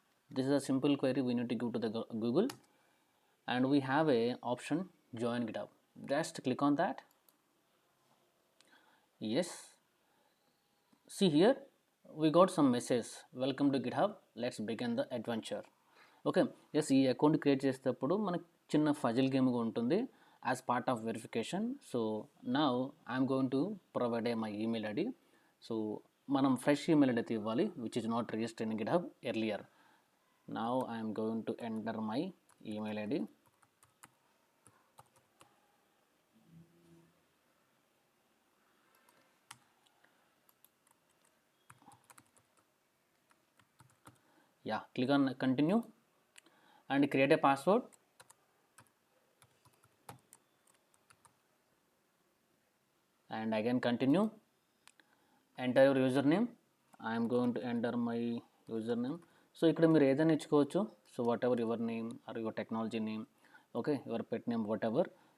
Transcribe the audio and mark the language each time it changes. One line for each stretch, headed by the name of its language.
English: This is a simple query we need to give to the Google, and we have a option join GitHub. Just click on that. Yes, see here we got some message, welcome to GitHub, let's begin the adventure.
Telugu: Okay, yes, ఈ account create చేసేటప్పుడు మనకి చిన్న ఫజిల్ గేమ్గా ఉంటుంది
English: As part of verification. So now I'm going to provide my email ID.
Telugu: So మనం fresh email ID అయితే ఇవ్వాలి,
English: Which is not registered in GitHub earlier. Now I'm going to enter my email ID. Yeah, click on continue and create a password. And again continue, enter your username. I am going to enter my username.
Telugu: So ఇక్కడ మీరు ఏదైనా ఇచ్చుకోవచ్చు.
English: So whatever your name or your technology name, okay, your pet name, whatever.